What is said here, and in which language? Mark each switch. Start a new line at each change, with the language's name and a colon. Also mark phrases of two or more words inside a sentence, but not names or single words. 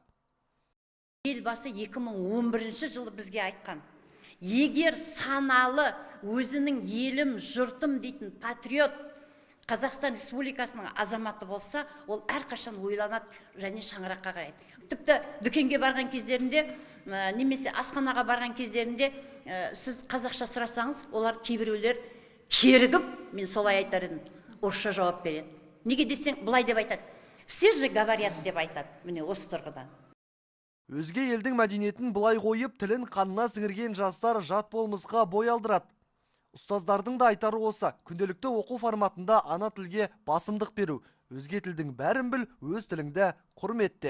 Kazakh: Елбасы 2011 жылы бізге айтқан, егер саналы өзінің елім, жұртым дейтін патриот Қазақстан Республикасының азаматы болса, ол әрқашан ойланады және шаңыраққа қарайды. Тіпті дүкенге барған кездерінде, немесе асханаға барған кездерінде, сіз қазақша сұрасаңыз, олар кейбіреулер керігіп, мен солай айтар едім, орысша жауап береді. Неге десең, былай деп айтады.
Russian: Все же говорят
Kazakh: деп айтады, міне осы тұрғыдан. Өзге елдің мәдениетін бұлай қойып, тілін қанына сіңірген жастар жат болмысқа бой алдырады. Ұстаздардың да айтары осы, күнделікті оқу форматында ана тілге басымдық беру. Өзге тілдің бәрін біл, өз тіліңді құрметте.